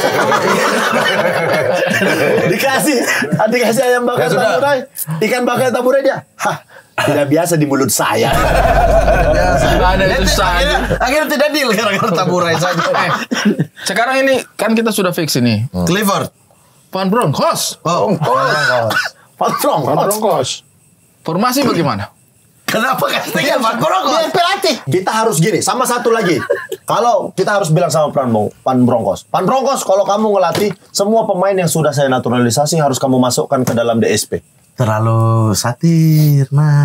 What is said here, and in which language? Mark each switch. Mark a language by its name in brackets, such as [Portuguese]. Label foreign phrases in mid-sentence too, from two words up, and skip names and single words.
[Indonesian] dikasih ayam bakar Ya sudah. taburai, ikan bakar taburai dia. Hah, tidak biasa di mulut saya. Ada itu saja. Akhirnya tidak deal gara-gara taburai saja. Sekarang ini kan kita sudah fix ini. Clifford. Van Bronckhorst. Oh, Van Bronckhorst. Bronckhorst. Formasi bagaimana? Kenapa castingnya Van Bronckhorst? Biar pelatih. Kita harus gini, sama satu lagi. Kalau kita harus bilang sama Van Bronckhorst, Van Bronckhorst, kalau kamu ngelatih semua pemain yang sudah saya naturalisasi harus kamu masukkan ke dalam DSP. Terlalu satir, Mas.